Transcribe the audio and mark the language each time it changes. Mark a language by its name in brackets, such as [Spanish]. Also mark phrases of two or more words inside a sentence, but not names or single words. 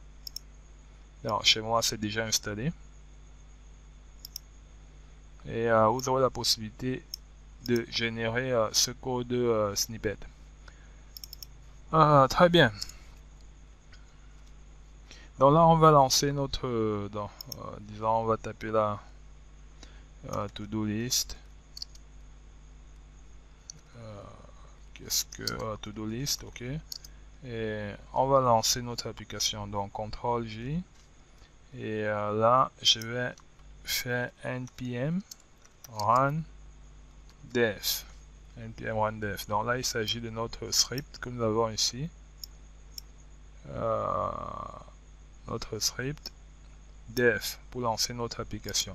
[French] Alors, chez moi, c'est déjà installé. Et vous aurez la possibilité de générer ce [English] code snippet. [French] Très bien. Donc là, on va lancer notre... disons, on va taper là [English] to-do list. [French] Qu'est-ce que [English] to-do list, [French] ok. Et on va lancer notre application. Donc CTRL-J. Et là, je vais faire npm run def, npm1 def. Donc là, il s'agit de notre script que nous avons ici. Notre script def pour lancer notre application.